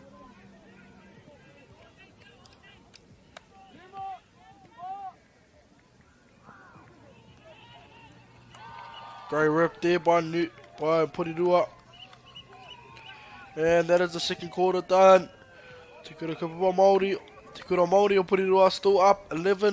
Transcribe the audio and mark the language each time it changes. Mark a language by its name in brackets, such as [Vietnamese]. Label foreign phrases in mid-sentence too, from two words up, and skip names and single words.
[English] Great rip there by Porirua. And that is the second quarter done. Te kura Kapapa Māori. Te kura Māori o Porirua still up 11.